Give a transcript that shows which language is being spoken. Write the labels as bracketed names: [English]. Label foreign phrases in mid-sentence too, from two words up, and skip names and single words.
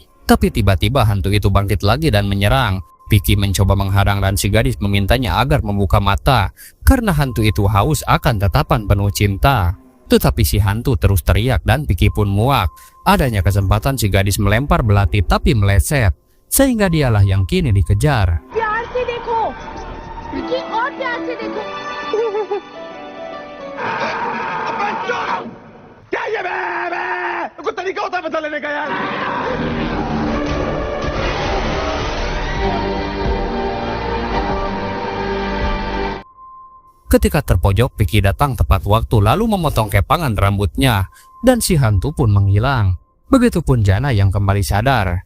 [Indonesian] Tapi tiba-tiba hantu itu bangkit lagi dan menyerang. Vicky mencoba menghadang dan si gadis memintanya agar membuka mata. Karena hantu itu haus akan tatapan penuh cinta. Tetapi si hantu terus teriak dan Vicky pun muak. Adanya kesempatan si gadis melempar belati tapi meleset. Sehingga dialah yang kini dikejar. [Hindi] प्यार से देखो विकी और प्यार से देखो क्या ये बे कोई तरीका होता है बदला लेने का यार। [Indonesian] Ketika terpojok, Vicky datang tepat waktu lalu memotong kepangan rambutnya. Dan si hantu pun menghilang. Begitupun Jana yang kembali sadar.